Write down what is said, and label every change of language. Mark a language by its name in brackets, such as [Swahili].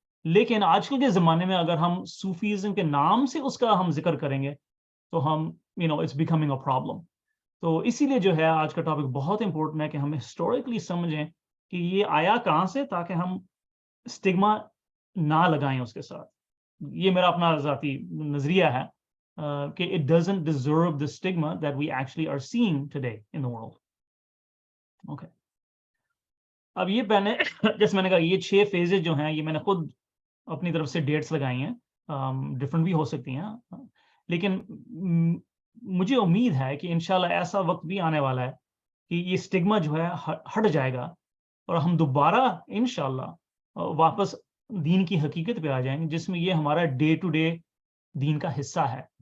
[Urdu] لیکن آج کل کے زمانے میں اگر ہم صوفیزم کے نام سے اس کا ہم ذکر کریں گے تو ہم [English] It's becoming a problem. [Urdu] تو اسی لیے جو ہے آج کا ٹاپک بہت امپورٹنٹ ہے کہ ہم ہسٹوریکلی سمجھیں کہ یہ آیا کہاں سے, تاکہ ہم اسٹگما نہ لگائیں اس کے ساتھ. یہ میرا اپنا ذاتی نظریہ ہے کہ [English] it doesn't deserve the stigma that we actually are seeing today in the world. Okay. [Urdu] اب یہ جیسے میں نے کہا یہ 6 فیزز جو ہیں یہ میں نے خود اپنی طرف سے ڈیٹس لگائی ہیں, ڈفرنٹ بھی ہو سکتی ہیں, لیکن مجھے امید ہے کہ انشاءاللہ ایسا وقت بھی آنے والا ہے کہ یہ اسٹگما جو ہے ہٹ جائے گا اور ہم دوبارہ انشاءاللہ واپس دین کی حقیقت پہ آ جائیں گے, جس میں یہ ہمارا ڈے ٹو ڈے دین کا حصہ ہے.